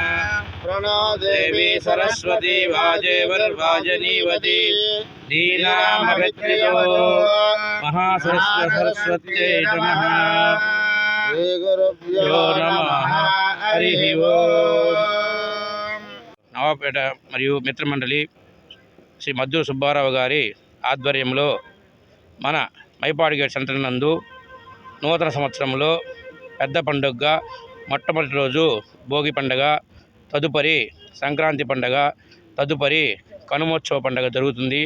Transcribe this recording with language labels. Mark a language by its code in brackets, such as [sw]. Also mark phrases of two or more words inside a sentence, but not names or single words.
[sa] प्रणो देवी सरस्वती वाजेवर्वाजनीवती दीनामभित्रितो महासरस्वत्यै नमः। श्रीगुरुभ्यो नमः। हरिः ओम्। [te] నవాపేట మరియు మిత్రమండలి శ్రీ మద్దూరు సుబ్బారావు గారి ఆధ్వర్యంలో మన మైపాడ్ గేట్ సెంటర్ నందు నూతన సంవత్సరంలో పెద్ద పండుగగా మొట్టమొదటి రోజు భోగి పండుగ, తదుపరి సంక్రాంతి పండుగ, తదుపరి కనుమోత్సవ పండుగ జరుగుతుంది.